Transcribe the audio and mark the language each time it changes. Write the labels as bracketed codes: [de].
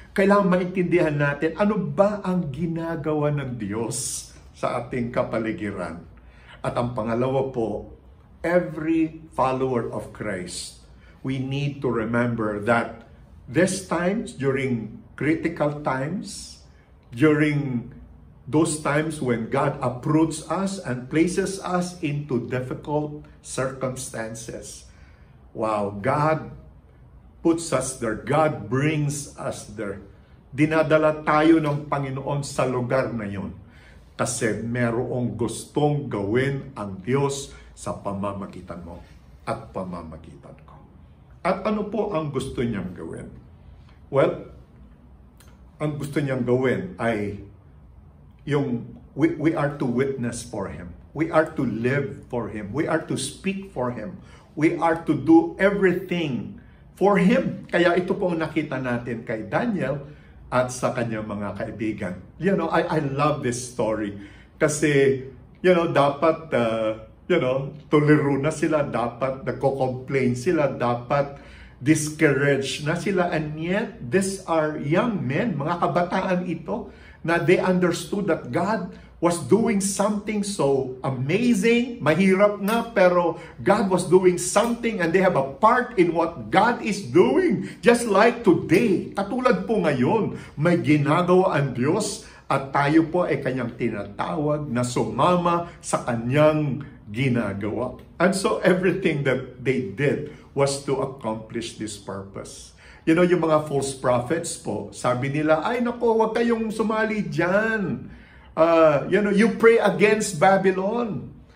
[tl] Kailangan maintindihan natin ano ba ang ginagawa ng Diyos sa ating kapaligiran. At ang pangalawa po, [en] every follower of Christ, we need to remember that these times, during critical times, during those times when God uproots us and places us into difficult circumstances, wow, God puts us there. God brings us there. [tl] Dinadala tayo ng Panginoon sa lugar na yon kasi merong gustong gawin ang Diyos sa pamamagitan mo at pamamagitan ko. At ano po ang gusto niyang gawin? [en] Well, [tl] ang gusto niyang gawin ay [en] we are to witness for Him. We are to live for Him. We are to speak for Him. We are to do everything for Him. [tl] Kaya ito po ang nakita natin kay Daniel at sa kanyang mga kaibigan. [en] I love this story. [tl] Kasi, dapat, tuliro na sila, dapat nagko-complain sila, dapat discouraged na sila. [en] And yet, these are young men, [tl] mga kabataan ito, na [en] they understood that God was doing something so amazing, [tl] mahirap nga, pero [en] God was doing something and they have a part in what God is doing. Just like today, [tl] katulad po ngayon, may ginagawa ang Diyos at tayo po ay Kanyang tinatawag na sumama sa Kanyang ginagawa. [en] And so everything that they did was to accomplish this purpose. [tl] Yung mga false prophets po, sabi nila, ay nako, wag kayong sumali dyan. [en] You pray against Babylon.